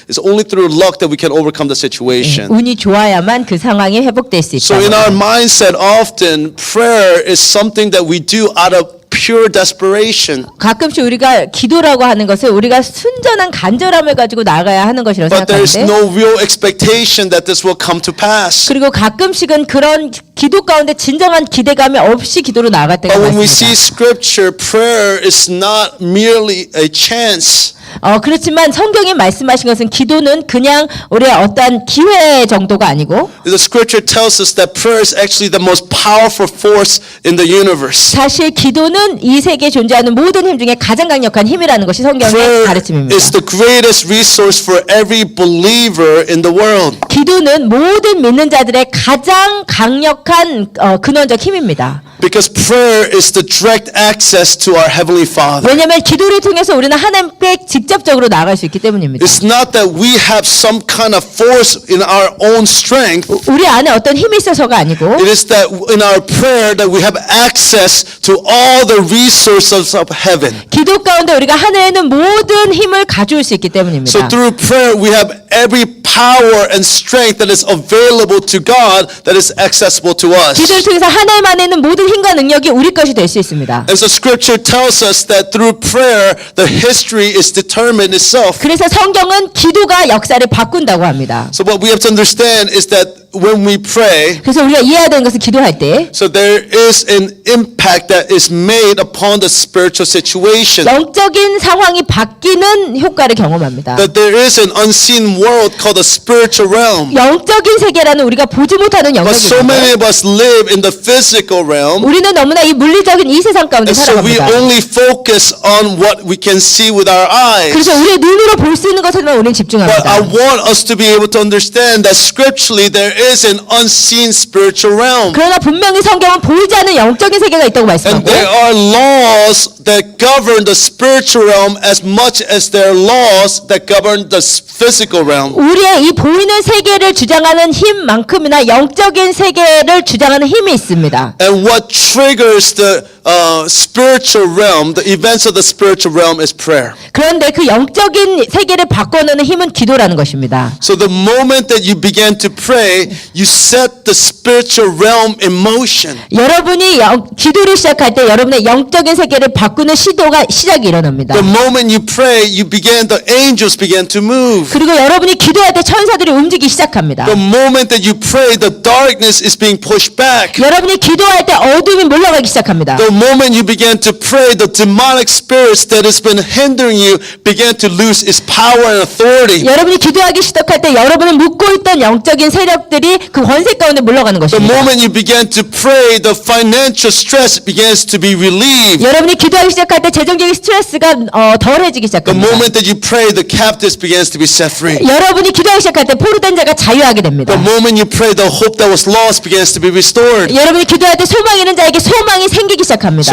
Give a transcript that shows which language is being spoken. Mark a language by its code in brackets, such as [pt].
[en] It's only through luck that we can overcome the situation. [ko] 운이 좋아야만 그 상황이 회복될 수 [en] So in [ko] 있다. [en] our mindset, often prayer is something that we do out of pure desperation. [ko] 가끔씩 우리가 기도라고 하는 것을 우리가 순전한 간절함을 가지고 나가야 하는 것이라고 [en] But there's [ko] 생각하는데 [en] no real expectation that this will come to pass. [ko] 그리고 가끔씩은 그런 기도 가운데 진정한 기대감이 없이 기도로 나아갈 때가 [en] But when we see [ko] 많습니다. [en] scripture, prayer is not merely a chance. [ko] 그렇지만 성경이 말씀하신 것은 기도는 그냥 우리의 어떤 기회 정도가 아니고 [en] The scripture tells us that prayer is actually the most powerful force in the universe. [ko] 사실 기도는 이 세계에 존재하는 모든 힘 중에 가장 강력한 힘이라는 것이 성경의 [en] Prayer [ko] 가르침입니다. [en] is the greatest resource for every believer in the world. [ko] 기도는 모든 믿는 자들의 가장 강력한 근원적 힘입니다. [en] Because prayer is the direct access to our Heavenly Father. [ko] 왜냐하면 기도를 통해서 우리는 하나님께 직접적으로 나아갈 수 있기 때문입니다. [en] It's not that we have some kind of force in our own strength. [ko] 우리 안에 어떤 힘이 있어서가 아니고 [en] It is that in our prayer that we have access to all the resources of heaven. [ko] 기도 가운데 우리가 하늘에 있는 모든 힘을 가져올 수 있기 때문입니다. [en] So through prayer we have every power and strength that is available to God that is accessible to us. [ko] 기도를 통해서 하나님 안에 있는 모든 힘과 능력이 우리 것이 될 수 있습니다. [en] And so scripture tells us that through prayer the history is determined itself. [ko] 그래서 성경은 기도가 역사를 바꾼다고 합니다. [en] So what we have to understand is that when we pray, [ko] 그래서 우리가 이해해야 되는 것은 기도할 때 [en] so there is an impact that is made upon the spiritual situation. [ko] 영적인 상황이 바뀌는 효과를 경험합니다. [en] That there is an unseen world called the spiritual realm. [ko] 영적인 세계라는 우리가 보지 못하는 [en] But so [ko] 영역입니다. [en] many of us live in the physical realm. [ko] 우리는 너무나 이 물리적인 이 세상 가운데 [en] And so we [ko] 살아갑니다. [en] only focus on what we can see with our eyes. [ko] 그래서 우리의 눈으로 볼 수 있는 것에만 우리는 [en] But [ko] 집중합니다. [en] I want us to be able to understand that scripturally there is an unseen spiritual realm. [ko] 그러나 분명히 성경은 보이지 않는 영적인 세계가 있다고 [en] And [ko] 말씀하고 [en] there are laws that govern the spiritual realm as much as there are laws that govern the physical realm. [ko] 우리의 이 보이는 세계를 주장하는 힘만큼이나 영적인 세계를 주장하는 힘이 있습니다. [en] And what triggers the spiritual realm, the events of the spiritual realm is prayer. [ko] 그런데 그 영적인 세계를 바꿔놓는 힘은 기도라는 것입니다. [en] So the moment that you begin to pray, you set the spiritual realm in motion. [ko] 여러분이 기도를 시작할 때 여러분의 영적인 세계를 바꾸는 시작이 일어납니다. [en] The moment you pray, the angels begin to move. [ko] 그리고 여러분이 기도할 때 천사들이 움직이기 시작합니다. [en] The moment that you pray, the darkness is being pushed back. [ko] 여러분이 기도할 때 어둠이 물러가기 시작합니다. [en] The moment you begin to pray, the demonic spirits that has been hindering you begin to lose its power and authority. [ko] 여러분이 기도하기 시작할 때 여러분을 묶고 있던 영적인 세력들이 그 권세 가운데 물러가는 [en] The [ko] 것입니다. [en] moment you begin to pray, the financial stress begins to be relieved. [ko] 여러분이 기도하기 시작할 때 재정적인 스트레스가 덜해지기 [en] The [ko] 시작합니다. [en] moment that you pray, the captives begins to be set free. [ko] 여러분이 기도하기 시작할 때 포로된 자가 자유하게 됩니다. [en] The moment you pray, the hope that was lost begins to be restored. [ko] 여러분이 기도할 때 소망 있는 자에게 소망이 생기기 시작합니다.